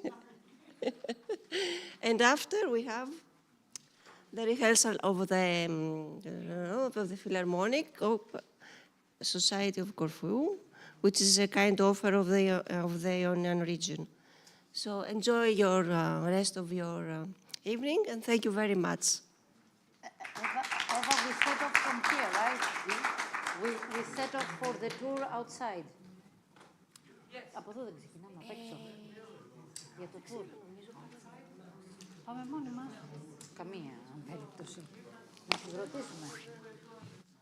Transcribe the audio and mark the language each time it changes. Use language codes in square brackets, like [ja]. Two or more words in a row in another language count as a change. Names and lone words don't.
[en] And after we have the rehearsal of the Philharmonic Society of Corfu, which is a kind offer of the Ionian region. So enjoy your rest of your evening, and thank you very much. Eva, we set off from here, right? We set off for the tour outside. Yes. [el] Από εδώ δεν ξεκινάμε, απ' έξω. Για το tour. Πάμε μόνοι μας. Καμία περίπτωση. Να τους ρωτήσουμε.